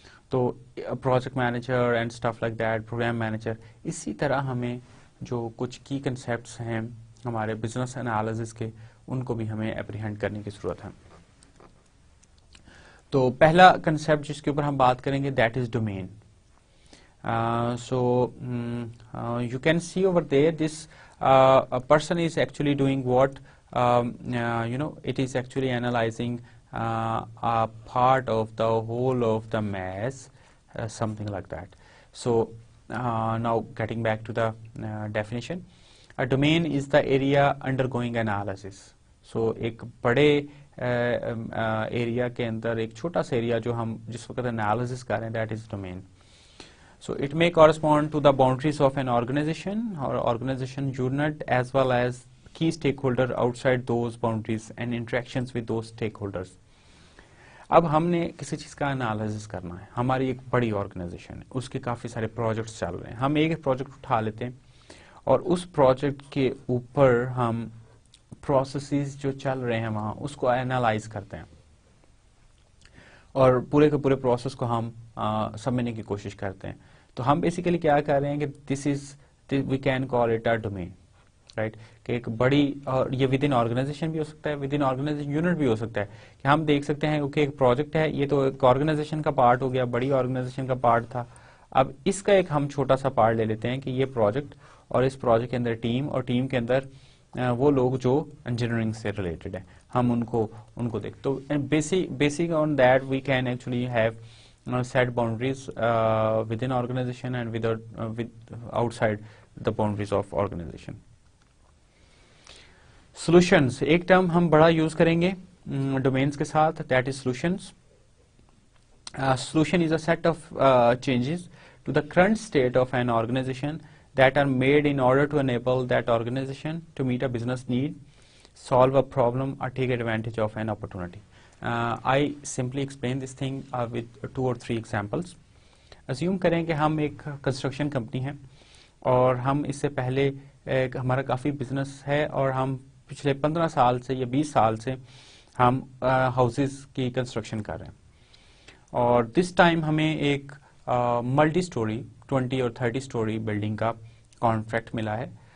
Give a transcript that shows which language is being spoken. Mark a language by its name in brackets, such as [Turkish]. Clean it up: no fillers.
[English] تو project manager and stuff like that, program manager. [Urdu] اسی طرح ہمیں جو کچھ کی کنسیپٹس ہیں ہمارے بزنس انالیسس کے, ان کو بھی ہمیں اپریہینڈ کرنے کی ضرورت ہے. تو پہلا کنسیپٹ جس کے اوپر ہم بات کریں گے [English] That is domain. So you can see over there this person is actually doing what it is actually analyzing a part of the whole of the mass, something like that. So now getting back to the definition, a domain is the area undergoing analysis. [Urdu] So ایک بڑے area کے اندر ایک چھوٹا سا area جو ہم جس وقت انالیسس کر رہے ہیں [English] that is domain. So it may correspond to the boundaries of an organization or organization unit as well as key stakeholder outside those boundaries and interactions with those stakeholders. [Urdu] اب ہم نے کسی چیز کا انالیسس کرنا ہے, ہماری ایک بڑی آرگنائزیشن ہے, اس کے کافی سارے پروجیکٹس چل رہے ہیں, ہم ایک پروجیکٹ اٹھا لیتے ہیں اور اس پروجیکٹ کے اوپر ہم پروسیسز جو چل رہے ہیں وہاں اس کو انالائز کرتے ہیں, اور پورے کے پورے پروسیس کو ہم سمجھنے کی کوشش کرتے ہیں. تو ہم بیسیکلی کیا کر رہے ہیں کہ دس از [English] we can call it a domain, right? [Urdu] کہ ایک بڑی, اور یہ ود ان آرگنائزیشن بھی ہو سکتا ہے, ود ان آرگنائزیشن یونٹ بھی ہو سکتا ہے, کہ ہم دیکھ سکتے ہیں کہ ایک پروجیکٹ ہے, یہ تو ایک آرگنائزیشن کا پارٹ ہو گیا, بڑی آرگنائزیشن کا پارٹ تھا, اب اس کا ایک ہم چھوٹا سا پارٹ لے لیتے ہیں کہ یہ پروجیکٹ, اور اس پروجیکٹ کے اندر ٹیم, اور ٹیم کے اندر وہ لوگ جو انجینئرنگ سے ریلیٹڈ ہیں, ہم ان کو دیکھ, تو [English] Basic on that we can actually have set boundaries within organization and with outside the boundaries of organization. [Urdu] Solutions, ایک ٹرم ہم بڑا یوز کریں گے ڈومینس کے ساتھ, that is solutions. [English] Solution is a set of changes to the current state of an organization that are made in order to enable that organization to meet a business need, solve a problem, or take advantage of an opportunity. I simply explain this thing with 2 or 3 examples. [Urdu] Assume کریں کہ ہم ایک construction company ہیں, اور ہم اس سے پہلے ہمارا کافی بزنس ہے, اور ہم پچھلے 15 سال سے یا 20 سال سے ہم ہاؤسز کی کنسٹرکشن کر رہے ہیں, اور دس ٹائم ہمیں ایک ملٹی سٹوری 20 اور 30 سٹوری بلڈنگ کا کانٹریکٹ ملا ہے.